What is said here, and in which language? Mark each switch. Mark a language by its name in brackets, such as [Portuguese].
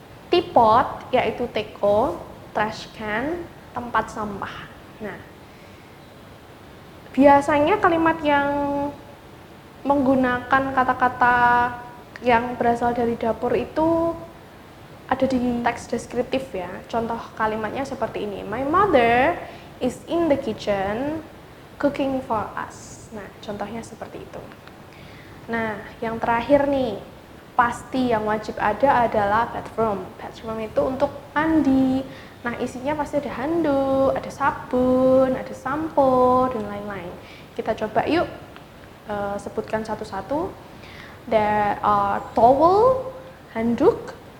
[Indonesian] Teapot yaitu teko. Trash can tempat sampah. Nah, biasanya kalimat yang menggunakan kata-kata yang berasal dari dapur itu ada di teks deskriptif ya. Contoh kalimatnya seperti ini. [English] My mother is in the kitchen cooking for us. [Indonesian] Nah, contohnya seperti itu. Nah, yang terakhir nih, pasti yang wajib ada adalah bathroom. Bathroom itu untuk mandi. Nah, isinya pasti ada handuk, ada sabun, ada sampo, dan lain-lain. Kita coba yuk sebutkan satu-satu. [English] There are towel, [Indonesian] handuk,